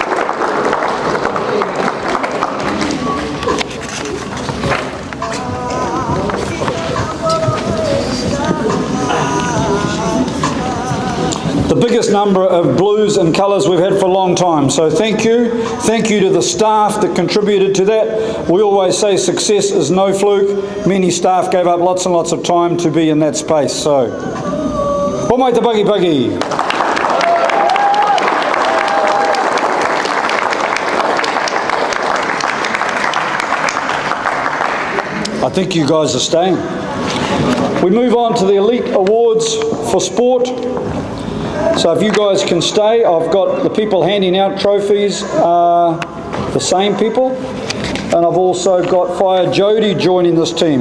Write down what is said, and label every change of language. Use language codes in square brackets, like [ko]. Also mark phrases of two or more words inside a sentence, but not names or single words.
[en] The biggest number of blues and colours we've had for a long time, so thank you. Thank you to the staff that contributed to that. We always say success is no fluke. Many staff gave up lots and lots of time to be in that space, so [mi] po mai te [en] buggy buggy. I think you guys are staying. We move on to the Elite Awards for Sport. So if you guys can stay, I've got the people handing out trophies, the same people, and I've also got Fire Jody joining this team.